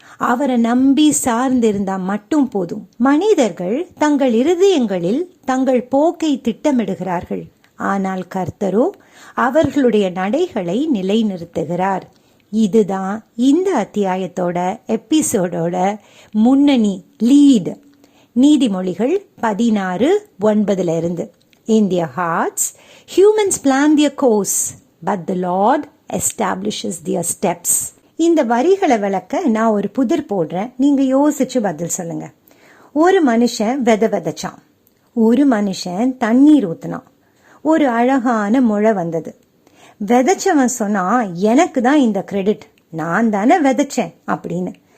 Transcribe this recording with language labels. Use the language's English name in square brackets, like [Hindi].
[Tamil] அவரை நம்பி சார்ந்திருந்தா மட்டும் போதும். மனிதர்கள் தங்கள் இருதயங்களில் தங்கள் போக்கை திட்டமிடுகிறார்கள், ஆனால் கர்த்தரோ அவர்களுடைய நடைகளை நிலைநிறுத்துகிறார். இதுதான் இந்த அத்தியாயத்தோட எபிசோடோட முன்னணி லீட். [English] நீதிமொழிகள் 16:9 In their hearts, humans plan their course, but the Lord establishes their steps. [Tamil] இந்த வரிகளை விளக்க நான் ஒரு புதிர் போடுறேன், நீங்க யோசிச்சு பதில் சொல்லுங்க. ஒரு மனுஷன் விதைச்சான், ஒரு மனுஷன் தண்ணீர் ஊத்தினான், ஒரு அழகான முளை வந்தது. விதைச்சவன் சொன்னா எனக்கு தான் இந்த கிரெடிட், நான் தானே விதைச்சேன் அப்படின்னு.